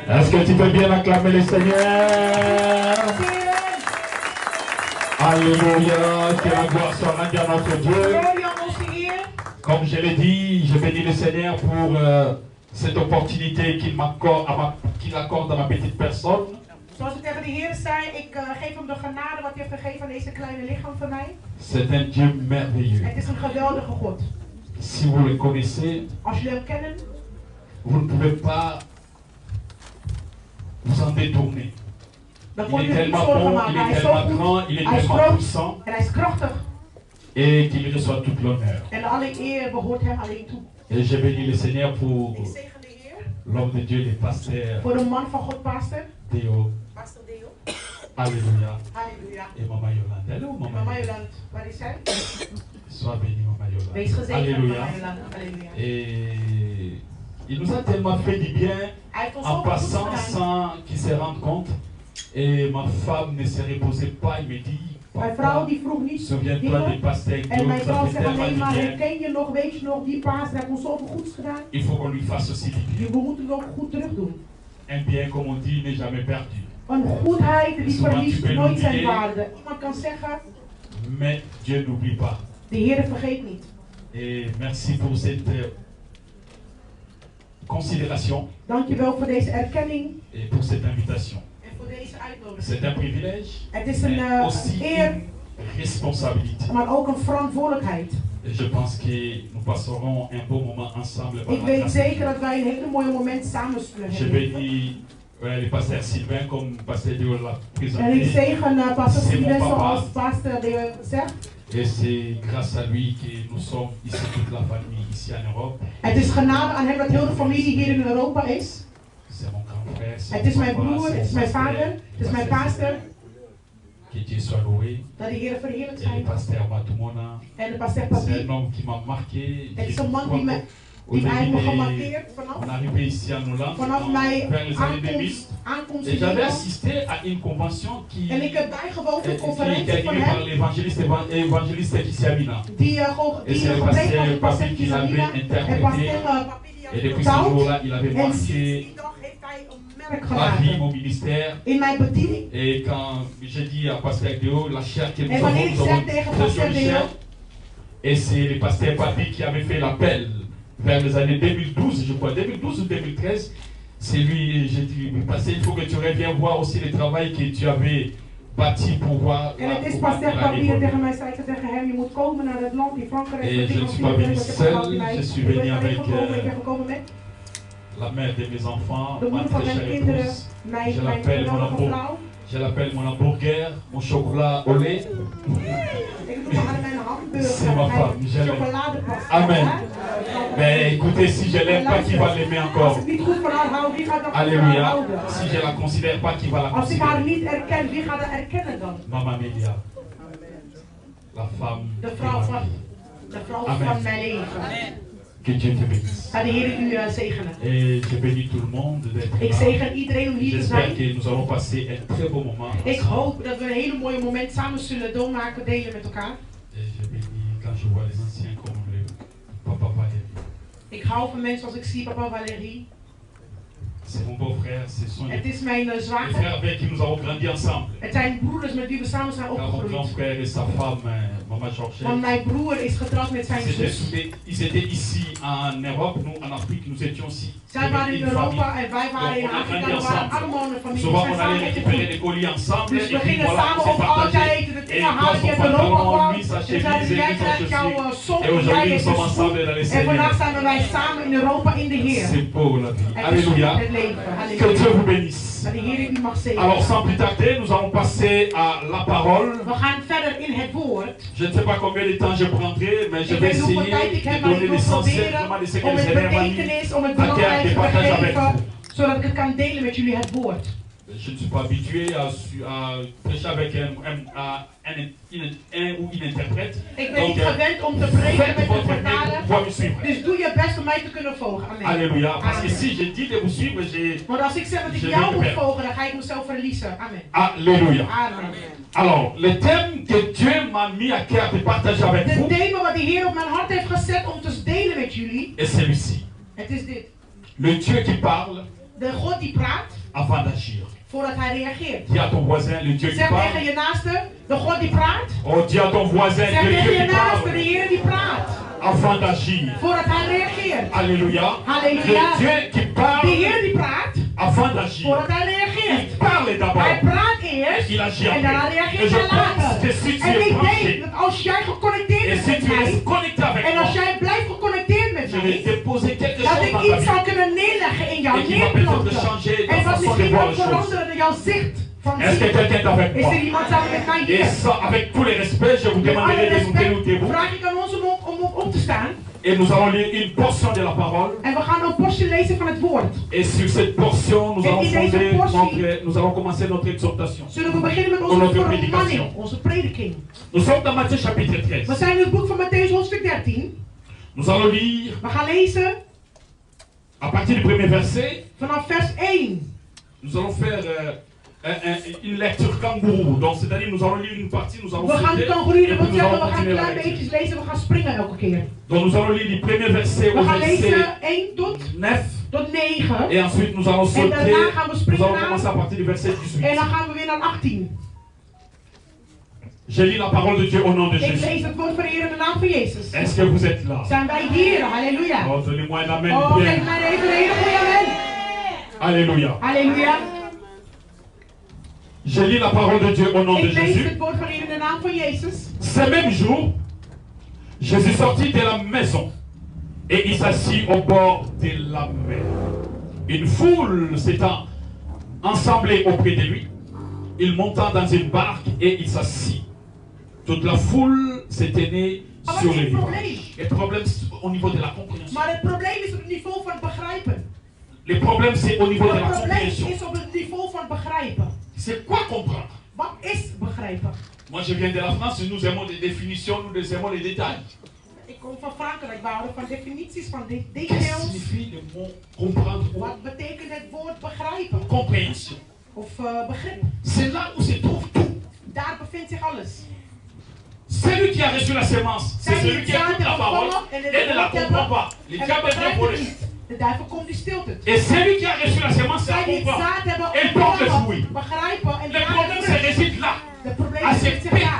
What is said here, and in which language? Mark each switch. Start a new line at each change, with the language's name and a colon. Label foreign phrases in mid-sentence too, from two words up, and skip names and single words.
French: Est-ce que tu peux bien acclamer le Seigneur? Alléluia, que la gloire soit rendue à notre Dieu. Comme je l'ai dit, je bénis le Seigneur pour cette opportunité qu'il accorde à ma petite personne.
Dutch: Zoals ik tegen de Heer zei, ik geef hem de genade wat hij heeft gegeven aan deze kleine lichaam van mij.
French: C'est un Dieu merveilleux.
Dutch: Het is een geweldige God.
French: Si vous le connaissez,
Dutch: Als jullie hem kennen,
French: vous ne pouvez pas vous en détourner.
Dutch: dan
French: Il
Dutch: kon
French: est
Dutch: je niet
French: tellement
Dutch: zorgen
French: bon,
Dutch: maken.
French: il
Dutch: Hij
French: est
Dutch: is zo
French: tellement
Dutch: goed,
French: grand, il est
Dutch: hij is
French: tellement
Dutch: groot
French: puissant
Dutch: en hij is krachtig.
French: et qu'il reçoit toute l'honneur.
Dutch: En alle eer behoort hem alleen toe.
French: Et je bénis le Seigneur pour
Dutch: Ik zegen de Heer
French: l'homme de Dieu, le pasteur
Dutch: voor de man van God, pastor.
French: Théo.
Dutch: Pastor Deo.
French: Alléluia.
Dutch: Halleluja.
French: Et Maman Yolande. Hello,
Dutch: Mama
French: Maman Yolande.
Dutch: Joland, waar is zij?
French: Sois béni, Maman Yolande.
Dutch: Wees gezegend,
French: Alléluia.
Dutch: Mama Joland. Halleluja.
French: Et il nous a tellement fait du bien
Dutch: Hij heeft ons
French: en
Dutch: zoveel goeds
French: passant
Dutch: gedaan.
French: sans qu'il se rende compte. Et ma femme ne se reposait pas, il me dit,
Dutch: Mijn vrouw die vroeg niet
French: souviens-toi des
Dutch: dingen.
French: pasteurs
Dutch: En
French: Dieu
Dutch: mijn
French: nous a
Dutch: vrouw
French: fait
Dutch: zegt
French: tellement
Dutch: alleen
French: du
Dutch: maar,
French: bien.
Dutch: herken je nog, weet je nog, die paas, hij heeft ons zoveel goeds gedaan.
French: Il faut qu'on lui fasse aussi du bien.
Dutch: We moeten het ook goed terug doen.
French: Un bien, comme on dit, n'est jamais perdu.
Dutch: Een goedheid die
French: Souvent
Dutch: verliest
French: tu peux
Dutch: nooit zijn
French: l'oublier.
Dutch: waarde. Iemand kan zeggen,
French: Mais Dieu n'oublie pas.
Dutch: de Heer vergeet niet.
French: Et merci pour cette considération
Dutch: Dankjewel voor deze erkenning
French: et pour cette invitation.
Dutch: en voor deze uitnodiging.
French: C'est un privilège,
Dutch: Het is een
French: mais aussi
Dutch: eer,
French: une responsabilité.
Dutch: maar ook een verantwoordelijkheid.
French: Et je pense que nous passerons un beau moment ensemble par
Dutch: Ik
French: la
Dutch: weet
French: grâce.
Dutch: zeker dat wij een hele mooie moment samen zullen
French: Je
Dutch: hebben.
French: bénis le pasteur Sylvain comme pasteur Dieu l'a
Dutch: En ik
French: présenté.
Dutch: zegen pastor
French: C'est mon
Dutch: Sylvain
French: papa.
Dutch: zoals pastor de zegt.
French: Et c'est grâce à lui que nous sommes ici, toute la famille ici en Europe.
Dutch: Het is genade aan hem dat heel de familie hier in Europa is.
French: C'est mon grand frère. c'est
Dutch: Het is
French: mon
Dutch: mijn
French: papa,
Dutch: broer,
French: c'est
Dutch: het is
French: mon
Dutch: mijn
French: frère,
Dutch: vader, het is mijn
French: pasteur
Dutch: pastor.
French: Que Dieu soit loué.
Dutch: Dat de Heer verheerlijk
French: Et le
Dutch: zijn.
French: pasteur Matumona,
Dutch: En de pastor
French: c'est
Dutch: Papi,
French: un homme qui m'a marqué.
Dutch: het is
French: J'ai
Dutch: een man
French: beaucoup-
Dutch: die hij heeft me
French: au début
Dutch: gemarkeerd
French: on
Dutch: vanaf
French: arrivait ici en Hollande
Dutch: vanaf
French: vers
Dutch: mijn
French: les années 2000.
Dutch: aankomst
French: Et
Dutch: in
French: j'avais
Dutch: Nederland.
French: assisté à une convention qui
Dutch: En ik heb bijgewoond aan een
French: était
Dutch: conferentie van
French: animée par
Dutch: hem,
French: l'évangéliste Kissamina.
Dutch: die
French: Et c'est le
Dutch: geprezen was
French: pasteur
Dutch: door pastor
French: Papi qui l'avait
Dutch: Kizamina en
French: interprété.
Dutch: pastor Papi die
French: Et
Dutch: had
French: depuis ce
Dutch: vertaald.
French: jour-là, il avait
Dutch: En sinds
French: marqué
Dutch: die dag heeft hij een merk
French: ma vie,
Dutch: gemaakt
French: mon ministère.
Dutch: in mijn bediening.
French: Et quand j'ai dit à Pasteur Deo, la chair que nous
Dutch: En
French: avons,
Dutch: wanneer ik
French: nous
Dutch: zeg
French: avons
Dutch: tegen
French: très
Dutch: pastor
French: jolie chair.
Dutch: Deo,
French: Et c'est le pasteur Papi qui avait fait l'appel vers les années 2012, je crois, 2012 ou 2013. C'est lui, j'ai dit, pasteur, il faut que tu reviennes voir aussi le travail que tu avais bâti pour voir
Dutch: en het is
French: comment
Dutch: pastor
French: il a
Dutch: Papi die
French: évolué.
Dutch: tegen mij zei, ik zei tegen hem, je moet komen naar het land in Frankrijk.
French: Et
Dutch: Dat
French: je
Dutch: ik
French: ne
Dutch: nog
French: suis
Dutch: niet
French: pas
Dutch: weet
French: venu
Dutch: wat ik
French: seul,
Dutch: heb gehad bij
French: je
Dutch: mij.
French: suis
Dutch: Ik ben
French: venu
Dutch: alleen
French: avec
Dutch: gekomen, ik ben gekomen met
French: la mère de mes enfants,
Dutch: de
French: ma
Dutch: moeder van
French: très
Dutch: mijn
French: chère
Dutch: kinderen,
French: épouse.
Dutch: mijn
French: Je l'appelle mon
Dutch: geweldige
French: amour.
Dutch: vrouw.
French: Je l'appelle mon hamburger, mon chocolat au lait.
Dutch: Ik noem haar mijn hamburger,
French: C'est ma femme,
Dutch: mijn
French: je l'aime.
Dutch: chocoladepasta.
French: Amen.
Dutch: hè?
French: Mais écoutez, si je l'aime pas, qui va l'aimer
Dutch: Als
French: encore?
Dutch: ik niet goed van haar hou, wie gaat dan goed van haar
French: Alléluia.
Dutch: houden?
French: Si je la considère pas, qui va la
Dutch: Als ik haar
French: considérer?
Dutch: niet erken, wie gaat haar erkennen dan?
French: Maman Média, la femme
Dutch: De
French: de
Dutch: vrouw
French: ma
Dutch: van,
French: vie.
Dutch: de vrouw
French: Amen.
Dutch: van mijn leven.
French: Que Dieu te bénisse.
Dutch: Ga de Heer u zegenen.
French: Et je bénis tout le monde d'être
Dutch: Ik
French: là.
Dutch: zegen iedereen om hier te
French: J'espère
Dutch: zijn.
French: que nous allons passer un très beau moment.
Dutch: Ik hoop dat we een hele mooie moment samen zullen doormaken, delen met elkaar.
French: Et je bénis quand je vois les anciens comme le papa Valérie.
Dutch: Ik hou van mensen als ik zie papa Valérie.
French: C'est mon beau-frère, ce sont
Dutch: Het
French: les
Dutch: is mijn zwager.
French: frères avec qui nous avons grandi ensemble.
Dutch: Het zijn broeders met wie we samen zijn
French: Car mon grand
Dutch: opgegroeid.
French: frère et sa femme, Maman Georgette,
Dutch: Want mijn broer is getrouwd met zijn zus.
French: ils étaient ici en Europe, nous en Afrique, nous étions ici.
Dutch: Zij waren in
French: Une famille.
Dutch: Europa en wij waren in
French: Donc, on a
Dutch: Afrika.
French: grandi
Dutch: We waren
French: ensemble.
Dutch: allemaal een familie. We
French: Souvent,
Dutch: zijn
French: on
Dutch: samen
French: allait récupérer
Dutch: opgegroeid.
French: les colis ensemble
Dutch: Dus
French: et
Dutch: we
French: puis
Dutch: gingen
French: voilà,
Dutch: samen
French: on s'est
Dutch: op
French: partagé.
Dutch: altijd de
French: Et
Dutch: dingen
French: il
Dutch: halen
French: prend
Dutch: die
French: son
Dutch: uit Europa
French: pantalon,
Dutch: kwamen.
French: lui sa
Dutch: Dus
French: chemise
Dutch: zeiden
French: et
Dutch: jij
French: lui son
Dutch: krijgt jouw
French: chaussure.
Dutch: sok
French: Et
Dutch: en jij
French: aujourd'hui, nous
Dutch: hebt
French: sommes
Dutch: je
French: ensemble dans les
Dutch: schoen. En vandaag
French: Seigneurs.
Dutch: zijn wij samen in Europa in de Heer.
French: C'est beau la vie.
Dutch: Het is goed,
French: Alléluia.
Dutch: het leven.
French: Que
Dutch: Halleluja.
French: Dieu vous bénisse.
Dutch: Dat de Heer u mag zegenen.
French: Alors, sans plus tarder, nous allons passer à la parole.
Dutch: We gaan verder in het woord.
French: Je ne sais pas combien de temps je prendrai, mais je
Dutch: Ik
French: vais
Dutch: weet niet hoeveel tijd ik
French: essayer
Dutch: heb,
French: de
Dutch: maar ik
French: donner
Dutch: wil
French: l'essentiel
Dutch: proberen
French: vraiment de ce que
Dutch: om
French: le
Dutch: het
French: Seigneur m'a mis
Dutch: betekenis, om het
French: à cœur de
Dutch: belangrijkste te
French: partager avec
Dutch: geven,
French: vous.
Dutch: zodat ik het kan delen met jullie het woord.
French: Je ne suis pas habitué à prêcher avec un ou une interprète.
Dutch: Ik ben
French: Donc,
Dutch: niet gewend om te preken
French: faites
Dutch: met een
French: votre mieux pour
Dutch: vertaler.
French: pouvoir me suivre.
Dutch: Dus doe je best om mij te kunnen volgen.
French: Amen. Alléluia. Parce que
Dutch: Amen.
French: si je dis de vous suivre, j'ai...
Dutch: Want als ik zeg dat ik
French: Je
Dutch: jou weet moet het. volgen, dan ga ik mezelf verliezen. Amen.
French: Alléluia. Amen. Alors, le thème que Dieu m'a mis à cœur de partager avec
Dutch: De
French: vous
Dutch: thema wat de Heer op mijn hart heeft gezet om te delen met jullie,
French: est celui-ci.
Dutch: het is dit.
French: Le Dieu qui parle
Dutch: De God die praat
French: avant d'agir.
Dutch: Voordat hij reageert.
French: Dis à ton voisin, le Dieu qui
Dutch: Zeg tegen
French: parle.
Dutch: je naaste, de God die praat.
French: Oh, dis à ton voisin,
Dutch: Zeg
French: le
Dutch: tegen
French: Dieu
Dutch: je
French: qui
Dutch: naaste, de
French: parle.
Dutch: Heer die praat.
French: Avant d'agir.
Dutch: Voordat hij reageert.
French: Alléluia. Alléluia. Le Dieu qui
Dutch: De
French: parle
Dutch: Heer die praat.
French: avant d'agir.
Dutch: Voordat hij
French: Il
Dutch: reageert.
French: parle d'abord.
Dutch: Hij praat eerst.
French: Il agit
Dutch: En daarna
French: après. Et
Dutch: reageert
French: je
Dutch: hij
French: pense
Dutch: later.
French: que si tu
Dutch: En
French: es
Dutch: ik
French: branché,
Dutch: denk dat als jij geconnecteerd
French: et
Dutch: bent
French: si
Dutch: met
French: tu
Dutch: mij.
French: es connecté avec
Dutch: En als
French: moi,
Dutch: jij blijft geconnecteerd met
French: je vais
Dutch: mij.
French: déposer quelque
Dutch: Dat
French: chose
Dutch: ik
French: dans ta
Dutch: iets zou
French: vie.
Dutch: kunnen neerleggen in jouw
French: Et qui va peut-être
Dutch: neerplanten.
French: changer ta
Dutch: En wat
French: façon de
Dutch: misschien
French: voir
Dutch: ook
French: les choses.
Dutch: veranderen jouw zicht van
French: Est-ce que
Dutch: zien.
French: quelqu'un est avec
Dutch: Is
French: moi?
Dutch: er iemand samen met mij
French: Et
Dutch: hier?
French: ça, avec tous les respects, je vous
Dutch: Met alle
French: demanderai de nous
Dutch: respect
French: debout.
Dutch: vraag ik aan ons om op te staan.
French: Et nous allons lire une portion de la parole.
Dutch: En we gaan een portie lezen van het woord.
French: Et sur cette portion, nous Et allons
Dutch: in deze
French: fonder
Dutch: portie-
French: nous allons commencer notre exhortation.
Dutch: Zullen we beginnen met Onze onze predicatie. vermanning, onze prediking.
French: Nous sommes dans Matthieu chapitre 13.
Dutch: We zijn in het boek van Mattheüs hoofdstuk 13.
French: Nous allons lire
Dutch: We gaan lezen
French: à partir du premier verset.
Dutch: vanaf vers 1.
French: Nous allons faire une lecture kangourou. Donc, c'est-à-dire, nous allons lire une partie, nous allons
Dutch: We gaan
French: sauter,
Dutch: kangoeroe,
French: et
Dutch: dat
French: puis
Dutch: wil
French: nous allons
Dutch: zeggen we gaan
French: continuer la
Dutch: klein
French: lecture.
Dutch: beetjes lezen, we gaan springen elke keer.
French: Donc, nous allons lire du premier verset
Dutch: We
French: au
Dutch: gaan
French: verset
Dutch: lezen 1 tot
French: 9.
Dutch: 9.
French: Et ensuite, nous allons sauter.
Dutch: daarna gaan we
French: Nous
Dutch: springen
French: allons
Dutch: naar-
French: commencer à partir du verset 18.
Dutch: En dan gaan we weer naar 18.
French: Je lis la parole de Dieu au nom de
Dutch: Ik
French: Jésus.
Dutch: lees het woord van de Heer in de naam van Jezus.
French: Est-ce que vous êtes là?
Dutch: Zijn wij hier? Halleluja.
French: Oh, donnez-moi un amen
Dutch: Oh,
French: bien.
Dutch: geef mij even een hele goede amen.
French: Alléluia.
Dutch: Halleluja.
French: Je lis la parole de Dieu au nom de
Dutch: Ik lees
French: Jésus.
Dutch: het woord van de Heer in de naam van Jezus.
French: Ce même jour, Jésus sortit de la maison et il s'assit au bord de la mer. Une foule s'étant ensemblée auprès de lui, il monta dans une barque et il s'assit. Toute la foule s'est tenue
Dutch: Maar wat
French: sur
Dutch: is
French: le
Dutch: het
French: rivage.
Dutch: probleem?
French: Le problème c'est au niveau de la compréhension.
Dutch: Maar het probleem is op het niveau van het begrijpen.
French: Le problème c'est au niveau de
Dutch: Het
French: la
Dutch: probleem
French: compréhension.
Dutch: is op het niveau van begrijpen.
French: C'est quoi comprendre?
Dutch: Wat is begrijpen?
French: Moi je viens de la France, nous aimons les définitions, nous aimons les détails.
Dutch: Ik kom van Frankrijk, we houden van definities, van
French: Qu'est-ce que
Dutch: details.
French: signifie le mot comprendre ou
Dutch: Wat betekent het woord begrijpen?
French: compréhension?
Dutch: Of begrip?
French: C'est là où se trouve tout.
Dutch: Daar bevindt zich alles.
French: Celui qui a reçu la sémence, c'est celui qui écoute la parole et ne la comprend pas. Le
Dutch: En
French: diable vient
Dutch: begrijpt
French: voler.
Dutch: het niet. De duivel komt die stilt het.
French: Et celui qui a reçu la sémence, c'est la
Dutch: Zij die het
French: comprend.
Dutch: zaad hebben
French: Et porte le
Dutch: ontvangen,
French: fruit.
Dutch: begrijpen en
French: Le
Dutch: dragen
French: problème se
Dutch: vrucht.
French: réside là,
Dutch: De probleem
French: à
Dutch: zit
French: ces
Dutch: zich daar.